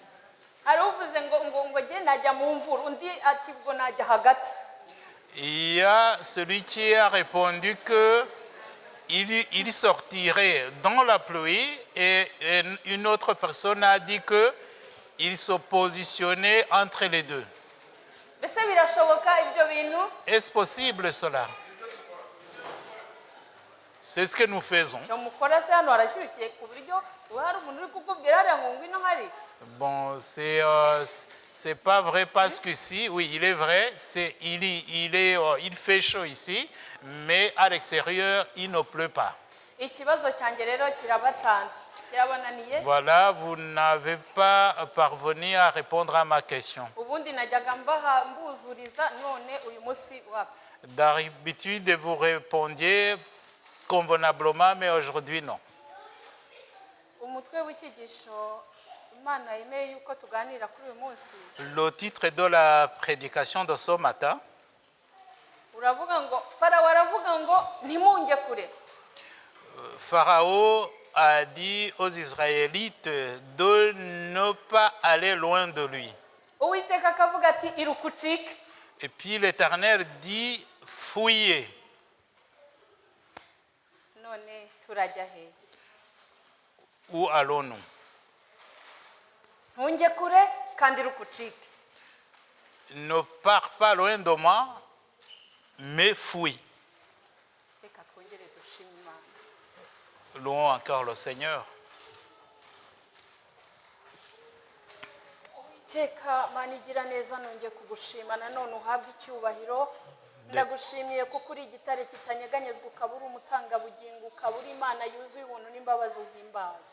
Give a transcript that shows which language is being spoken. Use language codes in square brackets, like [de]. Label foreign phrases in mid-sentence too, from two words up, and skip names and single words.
[fr] Il y a celui qui a répondu qu'il sortirait dans la pluie et une autre personne a dit qu'il se positionnait entre les deux. Est-ce possible cela? C'est ce que nous faisons. [rw] icyo mukora se hano harashyushye ku buryo uba hari umuntu uri kukubwira hariya ngo ngwino hari. [fr] Bon, c'est pas vrai parce que si, oui, il est vrai, il fait chaud ici, mais à l'extérieur, il ne pleut pas. [rw] Ikibazo cyanjye rero kirabacanze kirabananiye. [fr] Voilà, vous n'avez pas parvenu à répondre à ma question. [rw] Ubundi najyaga mbaha mbuzuriza none uyu munsi wapi. [fr] D'habitude, vous répondiez convenablement, mais aujourd'hui, non. [rw] Umutwe w'icyigisho Imana yemeye yuko tuganira kuri uyu munsi. [fr] Le titre de la prédication de ce matin, [rw] Uravuga ngo Farawo aravuga ngo ntimunge kure. [fr] Pharaon a dit aux Israélites de ne pas aller loin de lui. [rw] Uwiteka akavuga ati iruka ucike. [fr] Et puis l'Éternel dit, fouillez. [rw] None turajya hehe? [fr] Où allons-nous? [rw] Ntunge kure kandi iruka ucike. [fr] Ne pars pas loin de moi, mais fouille. [rw] Reka twongere dushime Imana. [fr] Louons encore le Seigneur. [rw] Uwiteka Mana igira neza nongeye kugushima nanone uhabwe icyubahiro. Ndagushimiye kuko uri igitare kitanyeganyezwa ukaba uri umutangabugingo ukaba uri Imana yuzuye ubuntu n'imbabazi uhimbazwe.